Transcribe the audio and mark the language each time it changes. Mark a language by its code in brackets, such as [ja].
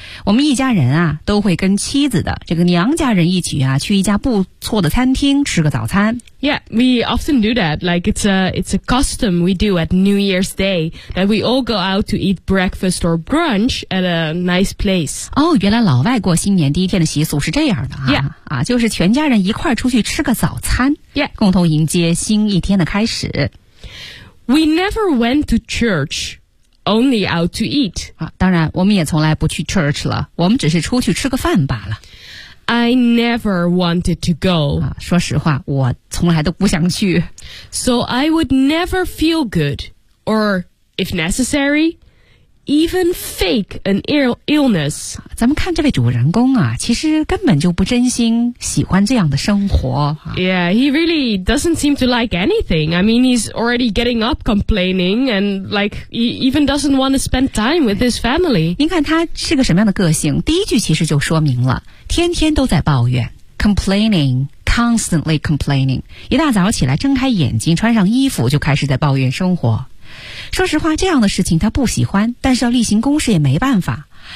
[zh] 我们一家人啊都会跟妻子的这个娘家人一起啊去一家不错的餐厅吃个早餐。 [en] Yeah, we often do that, like it's a custom we do at New Year's Day, that we all go out to eat breakfast or brunch at a nice place. [zh] 哦，原来老外过新年第一天的习俗是这样的啊。 [en] Yeah. [zh] 啊，就是全家人一块出去吃个早餐。 [en] Yeah. [zh] 共同迎接新一天的开始。 [en] We never went to church, only out to eat. [zh] 啊，当然我们也从来不去 church 了，我们只是出去吃个饭罢了。 [en] I never wanted to go. [zh] 啊，说实话，我从来都不想去。 [en] So I would never feel good, or if necessary, even fake an illness. [zh] 咱们看这位主人公啊，其实根本就不真心喜欢这样的生活。 [en] Yeah, he really doesn't seem to like anything. I mean, he's already getting up complaining, and like, he even doesn't want to spend time with his family. [zh] 您看他是个什么样的个性，第一句其实就说明了。天天都在抱怨 ， [en] complaining, constantly complaining。 [zh] 一大早起来，睁开眼睛，穿上衣服，就开始在抱怨生活。说实话，这样的事情他不喜欢，但是要例行公事也没办法。